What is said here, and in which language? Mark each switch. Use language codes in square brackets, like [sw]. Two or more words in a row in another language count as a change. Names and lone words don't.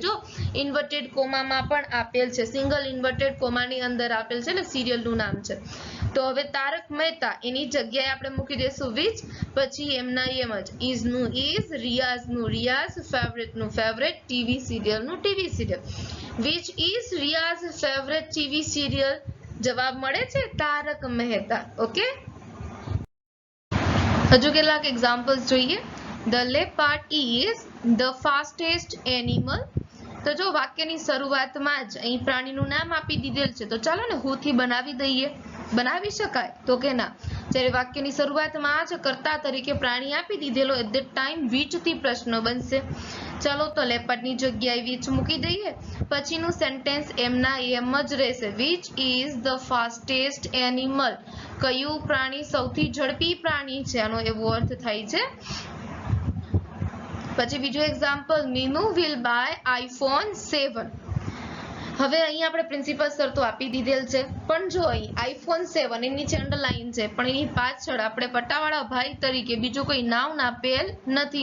[gu] જો ઇન્વર્ટેડ કોમામાં પણ આપેલ છે, સિંગલ ઇન્વર્ટેડ કોમાની અંદર આપેલ છે, એટલે સિરિયલનું નામ છે. તો હવે તારક મહેતા એની જગ્યાએ આપણે મૂકી દઈશું which, પછી એમના એમ જ is નું is, રિયાઝનું રિયાઝ, ફેવરેટ નું ફેવરેટ, [en] TV serial [gu] નું [en] TV serial. which is Riyaz favourite TV serial? [gu] જવાબ મળે છે તારક મહેતા. ઓકે, હજુ કેટલાક એક્ઝામ્પલ્સ જોઈએ. [en] The leopard is the fastest animal. [gu] તો જો વાક્યની શરૂઆતમાં જ અહીં પ્રાણીનું નામ આપી દીધેલ છે તો ચાલો ને who થી બનાવી દઈએ. બનાવી શકાય? તો કે ના. જ્યારે વાક્યની શરૂઆતમાં જ કર્તા તરીકે પ્રાણી આપી દીધેલો [en] at that time [gu] which થી પ્રશ્ન બનશે. ચાલો તો લેપર્ડની જગ્યાએ which મૂકી દઈએ. પછીનું સેન્ટેન્સ એમના એમ જ રહેશે [en] which is the fastest animal. [gu] કયું પ્રાણી સૌથી ઝડપી પ્રાણી છે, આનો એવો અર્થ થાય છે. પછી બીજું એક્ઝામ્પલ, [en] Minu will buy iPhone 7. [gu] હવે અહીં આપણે પ્રિન્સિપલ શરતો આપી દીધેલ છે, પણ જો અહીં iPhone 7 એની નીચે અંડરલાઈન છે, પણ એની પાછળ આપણે પટ્ટાવાળા ભાઈ તરીકે બીજું કોઈ નામ આપેલ નથી.